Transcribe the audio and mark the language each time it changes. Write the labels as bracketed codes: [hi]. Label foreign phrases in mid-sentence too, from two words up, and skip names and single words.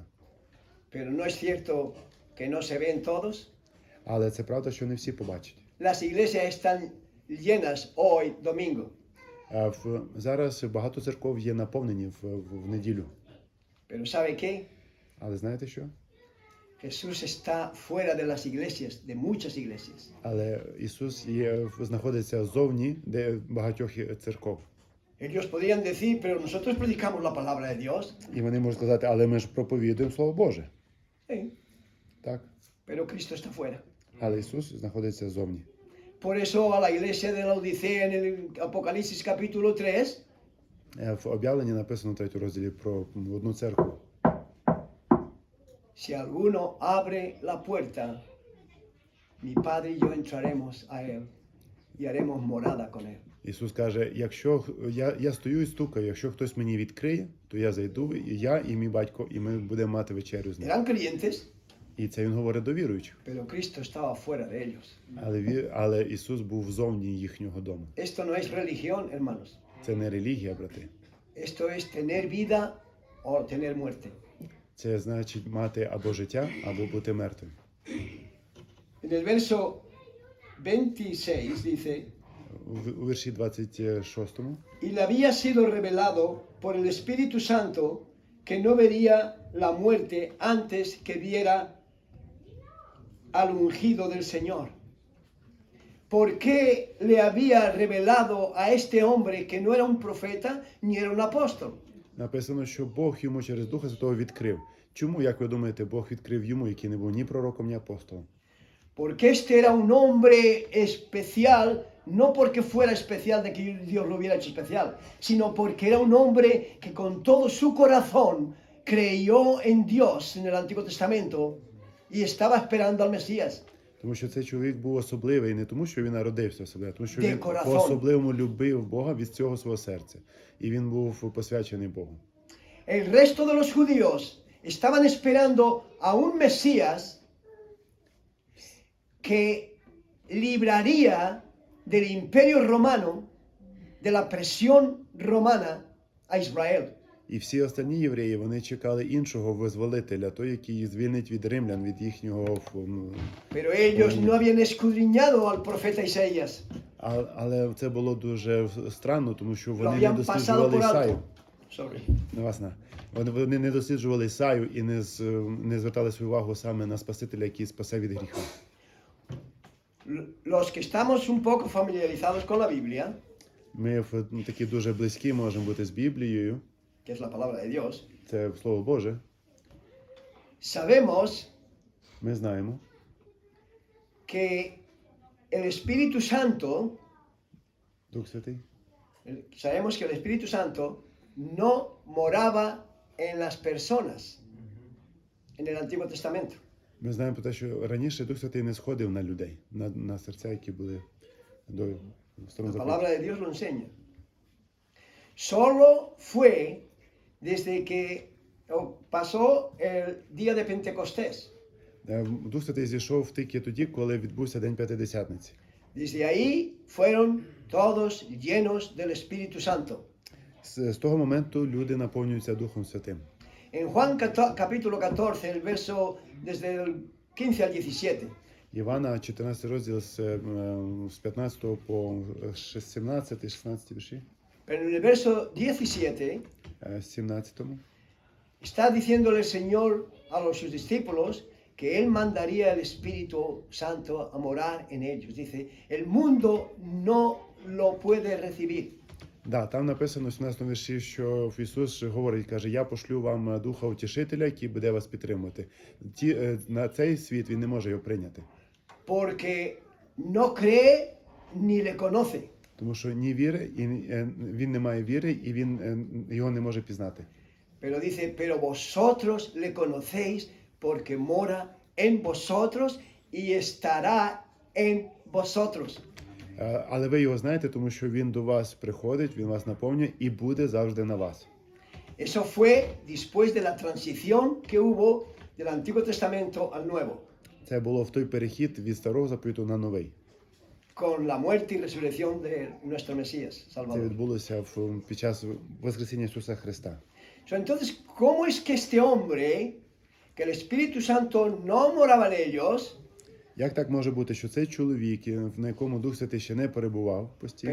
[es] Pero no es cierto que no se ven todos. [uk] Але це правда, що не всі побачать. [es] Las iglesias están llenas hoy, domingo. [uk] Зараз багато церков є наповнені в неділю. [es] Pero ¿sabe qué? [uk] Але знаєте що? [es] Jesús está fuera de las iglesias, de muchas iglesias. [uk] Але Ісус знаходиться зовні, де багатьох церков. [es] Ellos podrían decir, pero nosotros predicamos la palabra de Dios. [uk] І вони можуть сказати, але ми ж проповідуємо Слово Боже. [es] Sí, [uk] Так? [es] pero Cristo está fuera. [uk] Але Ісус знаходиться зовні. [es] Por eso a la iglesia de la Odisea en el Apocalipsis capítulo 3, [uk] В об'явленні написано в 3 розділі про одну церкву. [es] si alguno abre la puerta, mi Padre y yo entraremos a él y haremos morada con él. [uk] Ісус каже, якщо я стою і стукаю, якщо хтось мені відкриє, то я зайду, і я, і мій батько, і ми будемо мати вечерю з ним. [es] Eran creyentes, [uk] І це він говорить до віруючих. [es] pero Cristo estaba fuera de ellos. [uk] Але Ісус був зовні їхнього дому. [es] Esto no es religión, hermanos. [uk] Це не релігія, брати. [es] Esto es tener vida o tener muerte. [uk] Це значить мати або життя, або бути мертвим. [es] En el verso 26 dice, [uk] У вірші 26 [es] y le había sido revelado por el Espíritu Santo que no vería la muerte antes que viera al ungido del Señor. ¿Por qué le había revelado a este hombre que no era un profeta ni era un apóstol? [uk] написано, що Бог йому через Духа Святого відкрив. Чому, як ви думаєте, Бог відкрив йому, який не був ні пророком, ні апостолом? [es] Porque este era un hombre especial, no porque fuera especial de que Dios lo hubiera hecho especial, sino porque era un hombre que con todo su corazón creyó en Dios en el Antiguo Testamento y estaba esperando al Mesías. [uk] Тому що цей чоловік був особливий не тому, що він народився особливо, а тому що [es] De [uk] він [es] corazón. [uk] по-особливому любив Бога від цього свого серця. І він був посвячений Богу. [es] El resto de los judíos estaban esperando a un Mesías que libraría del imperio romano, de la presión romana a Israel. [uk] І всі останні євреї, вони чекали іншого визволителя, той, який звільнить від римлян, від їхнього... [es] Pero ellos no habían escudriñado al profeta Isaías. [uk] Але це було дуже странно, тому що [es] Lo [uk] вони не [es] habían pasado [uk] досліджували [es] por [uk] Ісаю. [es] alto. Sorry. [uk] Вони не досліджували Ісаю і не звертали свою увагу саме на Спасителя, який спасе від гріха. [es] Los que estamos un poco familiarizados con la Biblia, [uk] Ми такі дуже близькі можемо бути з Біблією, [es] que es la palabra de Dios, [uk] це Слово Боже. [es] sabemos [uk] Ми знаємо, [es] que el Espíritu Santo, [uk] Дух Святий, [es] sabemos que el Espíritu Santo no moraba en las personas en el Antiguo Testamento. [uk] ми знаємо про те, що раніше Дух Святий не сходив на людей, на серця, які були до Старого [es] La [uk] Заповіту. [es] palabra de Dios lo enseña. Solo fue desde que pasó el día de Pentecostés. [uk] Дух Святий зійшов тільки тоді, коли відбувся День П'ятидесятниці. [es] Desde ahí fueron todos llenos del Espíritu Santo. [uk] З того моменту люди наповнюються Духом Святим. [es] En Juan capítulo 14, el verso desde el 15 al 17, [uk] Івана, 14 розділ з 15 по 17-16 вірші. [es] pero en el verso 17 [uk] З 17-му. [es] está diciéndole el Señor a sus discípulos que Él mandaría el Espíritu Santo a morar en ellos. Dice, el mundo no lo puede recibir. [uk] Да, там написано в 17 вірші, що Ісус говорить, каже, я пошлю вам Духа Утішителя, який буде вас підтримувати. На цей світ він не може його прийняти. [es] Porque no cree ni le conoce. [uk] Тому що ні віри, і він не має віри, і він його не може пізнати. [es] Pero dice, pero vosotros le conocéis porque mora en vosotros y estará en vosotros. [uk] Але ви його знаєте, тому що він до вас приходить, він вас наповнює і буде завжди на вас. [es] Eso fue después de la transición que hubo del Antiguo Testamento al Nuevo. [uk] Це було в той перехід від Старого Заповіту на Новий. [es] con la muerte y resurrección de nuestro Mesías, [uk] Це [es] Salvador. [uk] відбулося під час Воскресіння Ісуса Христа. [es] Entonces, ¿cómo es que este hombre, que el Espíritu Santo no moraba en ellos, [uk] Як так може бути, що цей чоловік, на якому Дух Святий ще не перебував постійно,